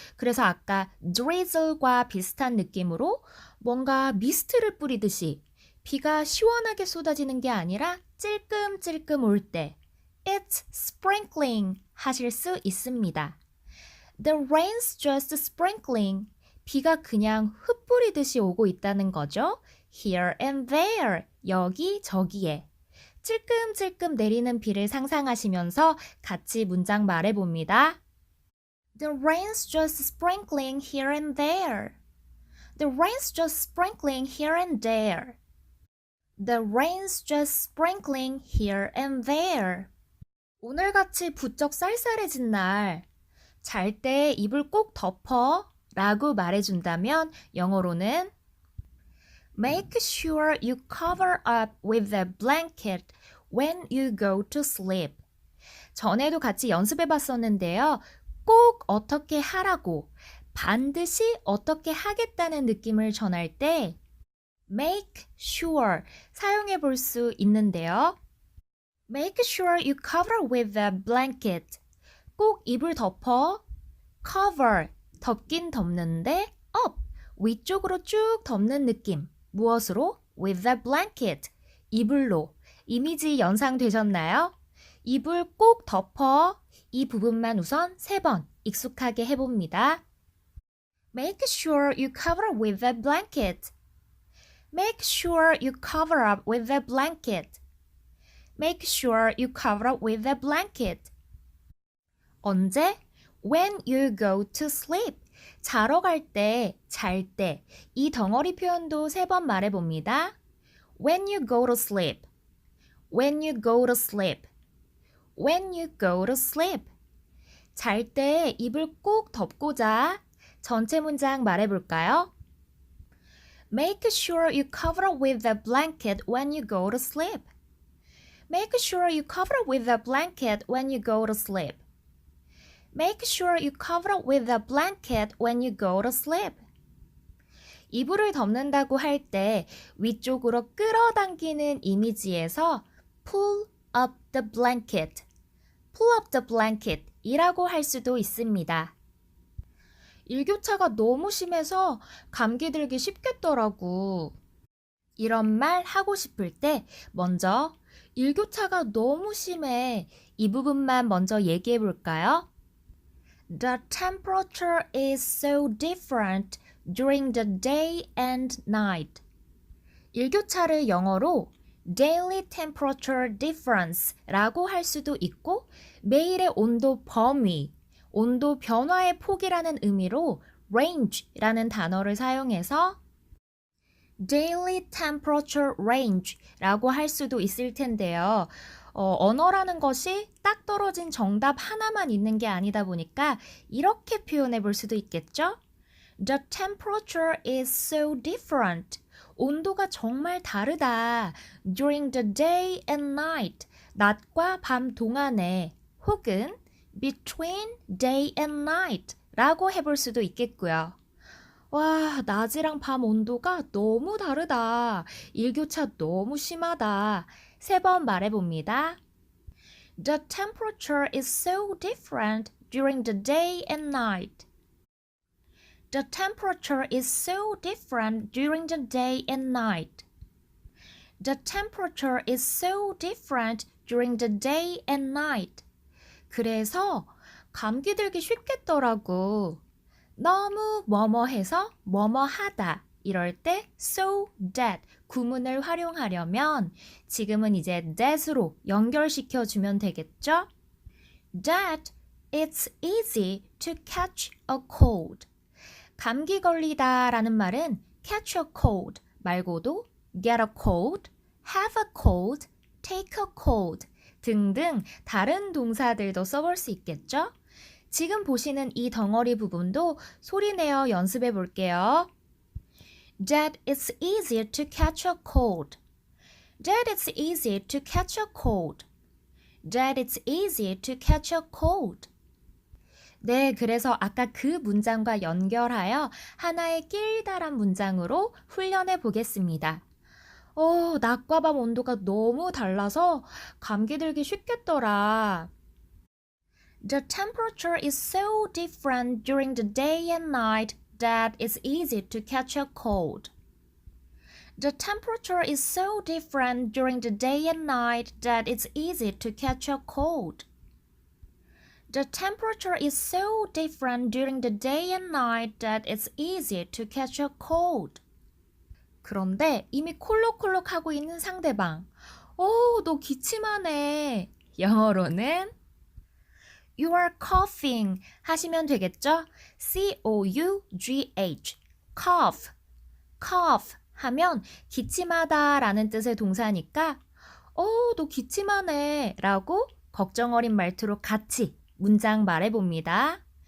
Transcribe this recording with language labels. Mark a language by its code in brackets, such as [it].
[ko] 그래서 아까 drizzle과 비슷한 느낌으로 뭔가 미스트를 뿌리듯이 비가 시원하게 쏟아지는 게 아니라 찔끔찔끔 올 때 [en] It's sprinkling [ko] 하실 수 있습니다. [en] The rain's just sprinkling. [ko] 비가 그냥 흩뿌리듯이 오고 있다는 거죠. [en] Here and there. [ko] 여기 저기에. 찔끔찔끔 내리는 비를 상상하시면서 같이 문장 말해봅니다. [en] The rain's just sprinkling here and there. The rain's just sprinkling here and there. The rain's just sprinkling here and there. [ko] 오늘같이 부쩍 쌀쌀해진 날, 잘 때 이불 꼭 덮어 라고 말해준다면 영어로는 [en] Make sure you cover up with a blanket when you go to sleep. [ko] 전에도 같이 연습해 봤었는데요. 꼭 어떻게 하라고, 반드시 어떻게 하겠다는 느낌을 전할 때 make sure 사용해 볼 수 있는데요. [en] Make sure you cover with a blanket. [ko] 꼭 이불 덮어. cover, 덮긴 덮는데 up, 위쪽으로 쭉 덮는 느낌. 무엇으로? [en] with a blanket, [ko] 이불로. 이미지 연상되셨나요? 이불 꼭 덮어. 이 부분만 우선 3번 익숙하게 해봅니다. [en] Make sure you cover with a blanket. Make sure you cover up with a blanket. Make sure you cover up with a blanket. [ko] 언제? [en] When you go to sleep. [ko] 자러 갈 때, 잘 때. 이 덩어리 표현도 3번 말해봅니다. [en] When you go to sleep. When you go to sleep. When you go to sleep. [ko] 잘 때 이불 꼭 덮고 자. 전체 문장 말해볼까요? [en] Make sure you cover with a blanket when you go to sleep. Make sure you cover with a blanket when you go to sleep. Make sure you cover with a blanket when you go to sleep. [ko] 이불을 덮는다고 할 때 위쪽으로 끌어당기는 이미지에서 [en] pull up the blanket, [ko] pull up the blanket 이라고 할 수도 있습니다. 일교차가 너무 심해서 감기 들기 쉽겠더라고. 이런 말 하고 싶을 때 먼저 일교차가 너무 심해 이 부분만 먼저 얘기해 볼까요? [en] The temperature is so different during the day and night. [ko] 일교차를 영어로 daily temperature difference라고 할 수도 있고 매일의 온도 범위, 온도 변화의 폭이라는 의미로 range라는 단어를 사용해서 daily temperature range라고 할 수도 있을 텐데요. 언어라는 것이 딱 떨어진 정답 하나만 있는 게 아니다 보니까 이렇게 표현해 볼 수도 있겠죠? [en] The temperature is so different. [ko] 온도가 정말 다르다. [en] During the day and night. [ko] 낮과 밤 동안에 혹은 [en] between day and night [ko] 라고 해볼 수도 있겠고요. 와, 낮이랑 밤 온도가 너무 다르다. 일교차 너무 심하다. 3번 말해봅니다. [en] The temperature is so different during the day and night. The temperature is so different during the day and night. The temperature is so different during the day and night. [ko] 그래서 감기 들기 쉽겠더라고. 너무 뭐뭐해서 뭐뭐하다 이럴 때 so that 구문을 활용하려면 지금은 이제 that으로 연결시켜 주면 되겠죠? [en] That it's easy to catch a cold. [ko] 감기 걸리다 라는 말은 catch a cold 말고도 get a cold, have a cold, take a cold 등등 다른 동사들도 써볼 수 있겠죠? 지금 보시는 이 덩어리 부분도 소리내어 연습해 볼게요. [en] That it's easier to catch a cold. That it's easier to catch a cold. That it's easier to catch a cold. [ko] 네, 그래서 아까 그 문장과 연결하여 하나의 길다란 문장으로 훈련해 보겠습니다. 낮과 밤 온도가 너무 달라서 감기 들기 쉽겠더라. [en] The temperature is so different during the day and night that it's easy to catch a cold. The temperature is so different during the day and night that it's easy to catch a cold. The temperature is so different during the day and night that it's easy to catch a cold. [ko] 그런데 이미 콜록콜록 하고 있는 상대방. 너 기침하네. 영어로는 [en] You are coughing [ko] 하시면 되겠죠? C-O-U-G-H cough, cough 하면 기침하다 라는 뜻의 동사니까 너 기침하네 라고 걱정 어린 말투로 같이 문장 말해봅니다.